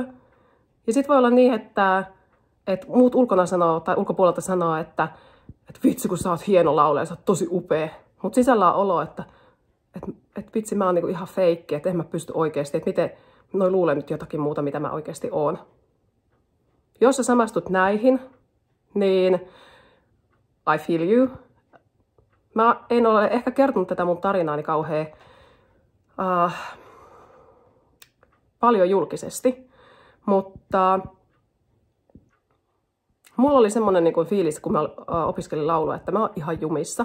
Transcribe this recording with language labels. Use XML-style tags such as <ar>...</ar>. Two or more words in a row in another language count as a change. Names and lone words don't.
<fi>Ja sitten voi olla niin, että muut ulkona sanoo tai ulkopuolelta sanoo, että vitsi kun sä oot hieno laulaja, sä oot tosi upea. Mutta sisällä on olo, että vitsi mä oon niinku ihan feikki, että en mä pysty oikeasti, että miten noi luulee nyt jotakin muuta, mitä mä oikeasti oon. Jos sä samastut näihin, niin</fi> <en>I feel you.</en> <fi>Mä en ole ehkä kertonut tätä mun tarinaani kauhean paljon julkisesti, mutta mulla oli semmoinen niin kuin fiilis, kun mä opiskelin laulua, että mä oon ihan jumissa.</fi>